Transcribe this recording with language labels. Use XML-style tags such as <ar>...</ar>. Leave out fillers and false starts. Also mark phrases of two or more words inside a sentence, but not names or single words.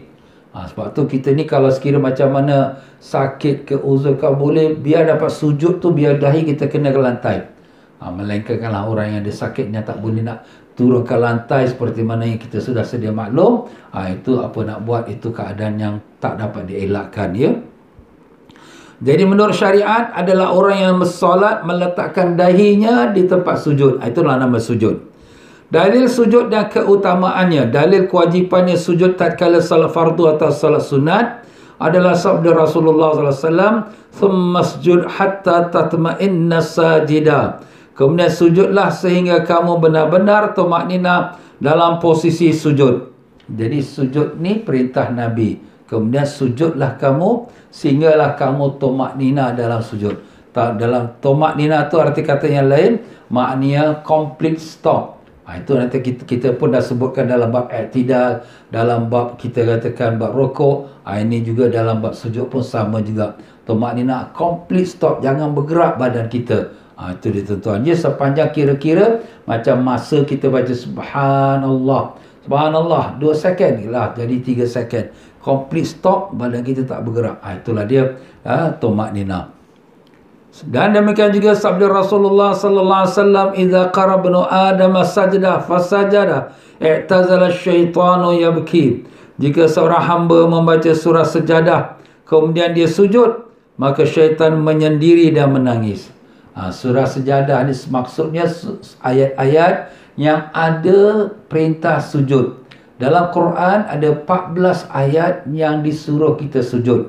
<ms>Sebab tu kita ni kalau sekiranya macam mana sakit ke uzur ke, boleh biar dapat sujud tu, biar dahi kita kena ke lantai. Melainkanlah orang yang ada sakit yang tak boleh nak turun ke lantai seperti mana yang kita sudah sedia maklum. Itu apa nak buat, itu keadaan yang tak dapat dielakkan ya. Jadi menurut syariat adalah orang yang bersolat meletakkan dahinya di tempat sujud. Itulah nama sujud. Dalil sujud dan keutamaannya, dalil kewajipannya sujud tatkala salat fardu atau salat sunat adalah sabda Rasulullah SAW,</ms> <ar>"ثم اسجد حتى تطمئن ساجدا."</ar> <ms>Kemudian sujudlah sehingga kamu benar-benar tumakninah dalam posisi sujud. Jadi sujud ni perintah Nabi. Kemudian sujudlah kamu sehinggalah kamu tumakninah dalam sujud. Dalam tumakninah tu arti kata yang lain, maknanya</ms> <en>complete stop.</en> <ms>Itu nanti kita pun dah sebutkan dalam bab i'tidal, dalam bab kita katakan bab rukuk. Ini juga dalam bab sujud pun sama juga. Tumakninah</ms> <en>complete stop,</en> <ms>jangan bergerak badan kita. Itu ditentuan. Ya, sepanjang kira-kira macam masa kita baca subhanallah. Subhanallah 2 second lah, jadi 3 second.</ms> <en>Complete stop,</en> <ms>badan kita tak bergerak. Itulah dia tumakninah. Dan demikian juga sabda Rasulullah</ms> <ar>صلى الله عليه وسلم, "إذا قرأ ابن آدم السجدة فسجد اعتزل الشيطان يبكي."</ar> <ms>Jika seorang hamba membaca surah sejadah, kemudian dia sujud, maka syaitan menyendiri dan menangis. Surah sejadah ni maksudnya ayat-ayat yang ada perintah sujud. Dalam Quran ada 14 ayat yang disuruh kita sujud.</ms>